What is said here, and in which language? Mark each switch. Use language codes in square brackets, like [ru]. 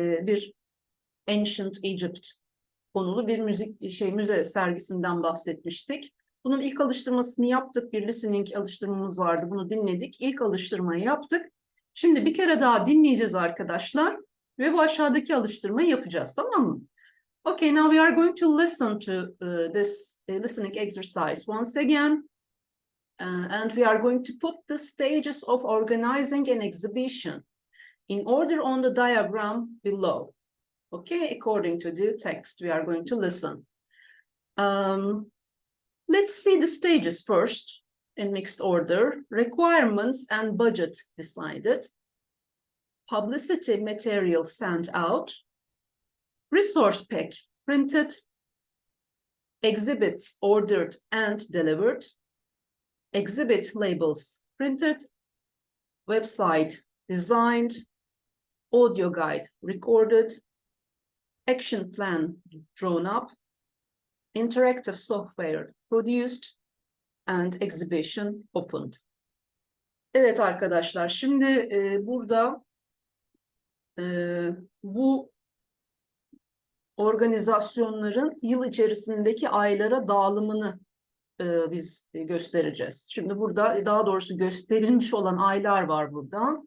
[tr] Bir Ancient Egypt konulu bir müze sergisinden bahsetmiştik. Bunun ilk alıştırmasını yaptık. Bir listening alıştırmamız vardı. Bunu dinledik. İlk alıştırmayı yaptık. Şimdi bir kere daha dinleyeceğiz arkadaşlar ve bu aşağıdaki alıştırmayı yapacağız, tamam mı? [en] Okay, now we are going to listen to this listening exercise once again. And we are going to put the stages of organizing an exhibition in order on the diagram below. Okay, according to the text we are going to listen. Let's see the stages first in mixed order. Requirements and budget decided. Publicity material sent out. Resource pack printed. Exhibits ordered and delivered. Exhibit labels printed. Website designed. Audio guide recorded. Action plan drawn up. Interactive software produced and exhibition opened. [tr] Evet arkadaşlar, şimdi burada bu organizasyonların yıl içerisindeki aylara dağılımını biz göstereceğiz. Şimdi burada daha doğrusu gösterilmiş olan aylar var burada.